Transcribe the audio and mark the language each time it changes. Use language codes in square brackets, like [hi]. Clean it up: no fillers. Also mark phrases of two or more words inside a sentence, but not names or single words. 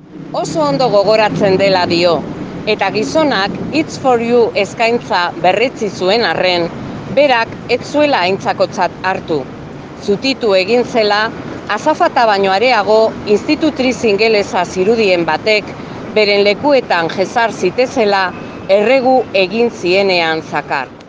[eu] oso ondo gogoratzen dela dio, eta gizonak [en] It's for you [eu] eskaintza berretsi zuen arren, berak ez zuela aintzakotzat hartu. Zutitu egin zela, azafata baino areago institutriz ingelesa zirudien batek, beren lekuetan jesar zitezela, erregu egin zienean zakar.